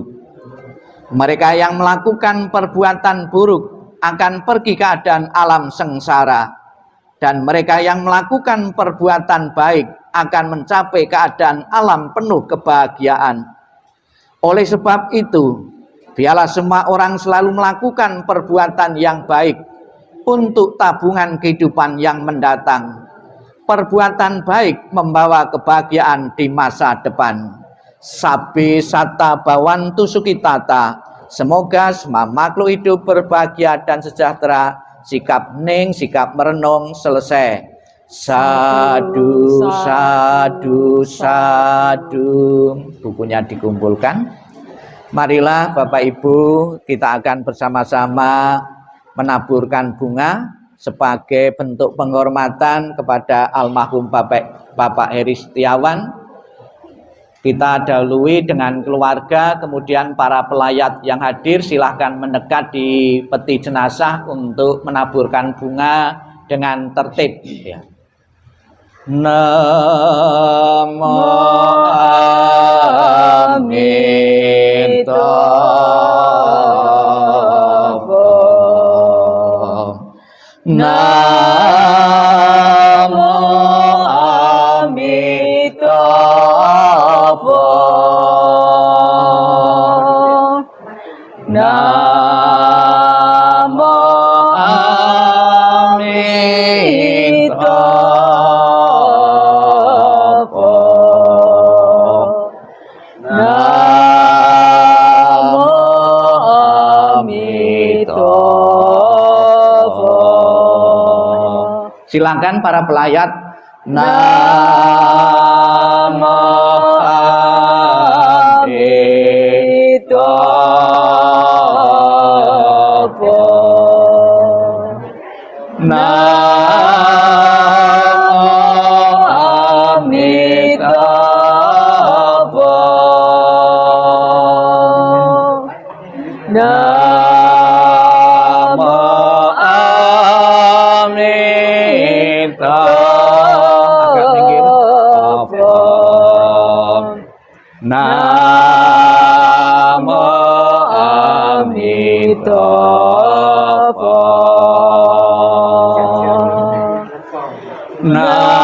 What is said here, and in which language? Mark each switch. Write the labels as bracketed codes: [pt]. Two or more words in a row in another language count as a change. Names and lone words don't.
[id] Mereka yang melakukan perbuatan buruk akan pergi ke keadaan alam sengsara, dan mereka yang melakukan perbuatan baik akan mencapai keadaan alam penuh kebahagiaan. Oleh sebab itu, biarlah semua orang selalu melakukan perbuatan yang baik untuk tabungan kehidupan yang mendatang. Perbuatan baik membawa kebahagiaan di masa depan. [pi] Sabbe satta bhavantu sukhitata. [id] Semoga semua makhluk hidup berbahagia dan sejahtera. Sikap ning, sikap merenung selesai. [pi] Sadu, sadu, sadu. [id] Bukunya dikumpulkan. Marilah Bapak Ibu, kita akan bersama-sama menaburkan bunga sebagai bentuk penghormatan kepada almarhum Bapak Heri Setiawan. Kita dahului dengan keluarga, kemudian para pelayat yang hadir silahkan mendekat di peti jenazah untuk menaburkan bunga dengan tertib. Ya. [sa] Namo Amitabha. Namo Amitabha. Namo Amitabha. [id] Silakan para pelayat. [sa] Namo Amitabha. Namo Amitabha. Namo Namo Amitabha.